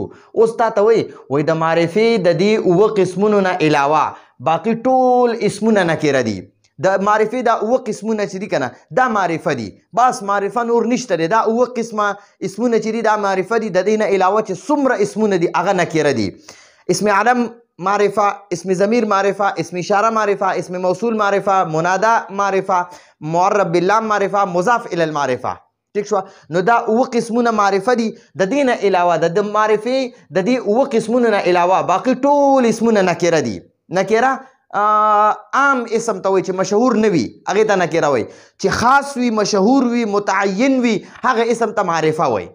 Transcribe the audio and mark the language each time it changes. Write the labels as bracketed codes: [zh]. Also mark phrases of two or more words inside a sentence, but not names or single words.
[ps] اوس تا ته وایي د معرفي د دې اوه قسمونو نه علاوه باقي ټول اسمونه نکره دي. د معرفي دا اوه قسمونه چې دي کنه دا معرفه دي، بس معرفه نور نشته دی. دا اوه قسمه اسمونه چې دي دا معرفه دي، د دې نه علاوه چې څومره اسمونه دي هغه نکره دي. اسم علم معرفه، اسم ضمیر معرفه، اسم اشاره معرفه، اسم موصول معرفه، منادا معرفه، [ar] معرب باللام [ps] معرفه، [ar] مضاف الی المعرفه. [ps] ٹھیک شو؟ نو دا اوه قسمونه معرفه دي. د دې نه علاوه د معرفي د دې اوه قسمونو نه علاوه باقي ټول اسمونه نکره دي. نکره عام اسم ته وایي چې مشهور نه وي هغې ته نکره وایي، چې خاص وي، مشهور وي، متعین وي هغه اسم ته معرفه وایي.